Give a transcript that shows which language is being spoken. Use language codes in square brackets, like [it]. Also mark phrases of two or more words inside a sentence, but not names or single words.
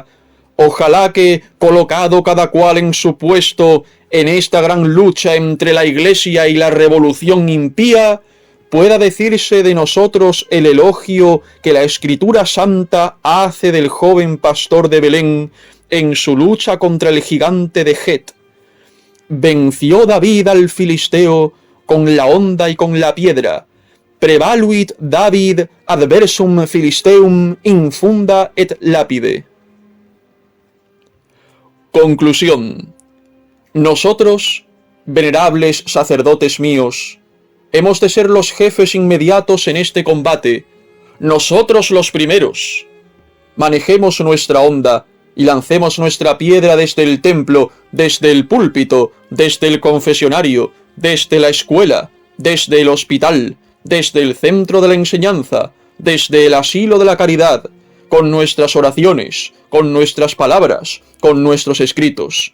[es] Ojalá que, colocado cada cual en su puesto en esta gran lucha entre la Iglesia y la revolución impía, pueda decirse de nosotros el elogio que la Escritura Santa hace del joven pastor de Belén en su lucha contra el gigante de Het. Venció David al filisteo con la honda y con la piedra. [la] Prevaluit David adversum filisteum infunda et lapide. [es] Conclusión. Nosotros, venerables sacerdotes míos, hemos de ser los jefes inmediatos en este combate, nosotros los primeros. Manejemos nuestra honda y lancemos nuestra piedra desde el templo, desde el púlpito, desde el confesionario, desde la escuela, desde el hospital, desde el centro de la enseñanza, desde el asilo de la caridad, con nuestras oraciones, con nuestras palabras, con nuestros escritos.